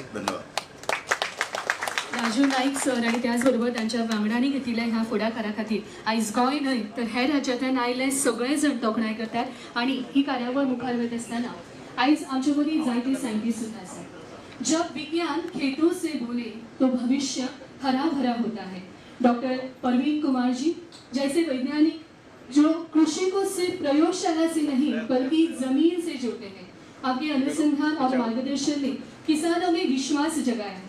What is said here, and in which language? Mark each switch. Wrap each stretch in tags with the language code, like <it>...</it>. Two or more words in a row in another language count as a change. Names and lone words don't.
<kok>धन्यवाद. राजू नाईक सर आणि त्याचबरोबर त्यांच्या वांगड्यांनी घेतिल्ल्या ह्या फुडाकारा खातीर आयज गोंय न्हय तर हेर राज्यांतल्यान आयिल्ले सगळे जण तोखणाय करतात. आणि ही कार्यावळ मुखार वयत आसतना आयज आमचे मदीं जायते सायंटिस्ट सुद्दां आसात.</kok> <hi>जब विज्ञान खेतों से बोले तो भविष्य हरा भरा होता है. डॉक्टर परवीन कुमार जी जैसे वैज्ञानिक जो कृषि को सिर्फ प्रयोगशाला से नहीं बल्कि जमीन से जोड़ते हैं. आपके अनुसंधान और मार्गदर्शन ने किसानों में विश्वास जगाया है.</hi>